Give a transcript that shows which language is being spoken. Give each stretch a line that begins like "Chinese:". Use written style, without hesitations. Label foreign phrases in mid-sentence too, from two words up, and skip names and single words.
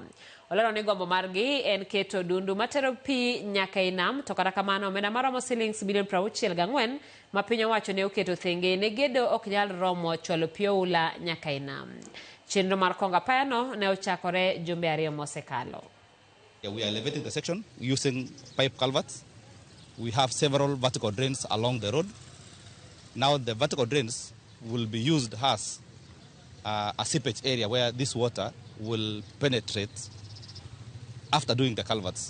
Luo (Kenya and Tanzania): Olero ni gombo margi en keto odundu matero pi nyaka inam, to kata kamano omenda maromo shillings bilion 64 ma piny owacho ne oketo thenge ne gedo ok nyal romo chwalo pi oula nyaka inam. Chenro mar kongo apaya no ne ochakore jumbe ariyo mosekalo.
English: We are elevating the section using pipe culverts. We have several vertical drains along the road. Now the vertical drains will be used as a seepage area where this water will penetrate after doing the culverts.